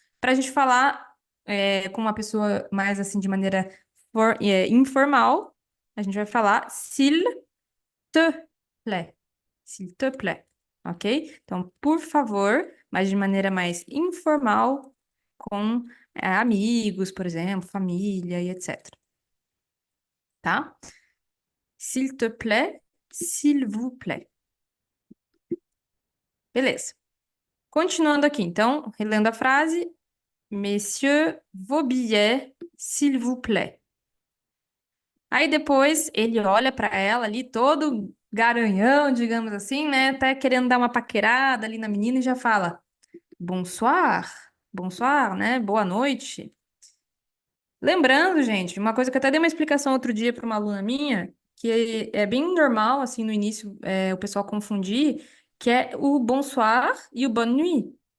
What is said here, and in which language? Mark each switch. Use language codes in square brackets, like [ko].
[pt] Para a gente falar com uma pessoa mais assim, de maneira informal, a gente vai falar [fr] s'il te plaît. S'il te plaît, [pt] ok? Então, por favor, mas de maneira mais informal, com amigos, por exemplo, família e etc. Tá? [fr] S'il te plaît, s'il vous plaît. [pt] Beleza. Continuando aqui, então, relendo a frase. [fr] Messieurs, vos billets, s'il vous plaît. [pt] Aí depois ele olha para ela ali, todo garanhão, digamos assim, né? Até querendo dar uma paquerada ali na menina e já fala: [fr] Bonsoir, bonsoir, [pt] né? Boa noite. Lembrando, gente, uma coisa que eu até dei uma explicação outro dia para uma aluna minha, que é bem normal, assim, no início, o pessoal confundir, que é o bonsoir e o bonne nuit.